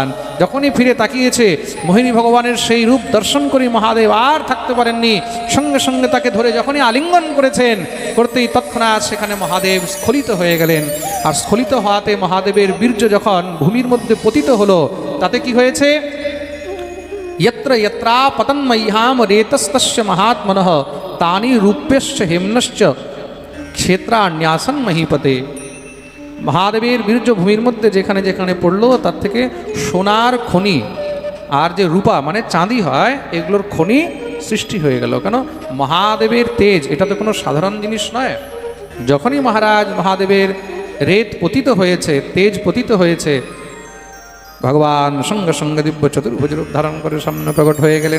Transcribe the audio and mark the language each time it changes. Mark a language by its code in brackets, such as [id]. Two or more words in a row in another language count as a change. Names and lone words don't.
[bn] যখনই ফিরে তাকিয়েছে, মোহিনী ভগবানের সেই রূপ দর্শন করে মহাদেব আর থাকতে পারেননি। সঙ্গে সঙ্গে তাকে ধরে যখনই আলিঙ্গন করেছেন, করতেই তৎক্ষণাৎ সেখানে মহাদেব স্খলিত হয়ে গেলেন। আর স্খলিত হওয়াতে মহাদেবের বীর্য যখন ভূমির মধ্যে পতিত হলো, তাতে কি হয়েছে? [sa] यत्र यत्रा पतन्मह्याम रेतस्तस्य महात्मनः तानि रूप्यश्च हेम्नश्च क्षेत्रान्यासन महीपते। [bn] মহাদেবের বীর্য ভূমির মধ্যে যেখানে যেখানে পড়লো, তার থেকে সোনার খনি আর যে রূপা মানে চাঁদি হয়, এগুলোর খনি সৃষ্টি হয়ে গেল। কেন? মহাদেবের তেজ, এটা তো কোনো সাধারণ জিনিস নয়। যখনই মহারাজ মহাদেবের রেত পতিত হয়েছে, তেজ পতিত হয়েছে, ভগবান সঙ্গে সঙ্গে দিব্য চতুর্ভুজ রূপ ধারণ করে সামনে প্রকট হয়ে গেলেন।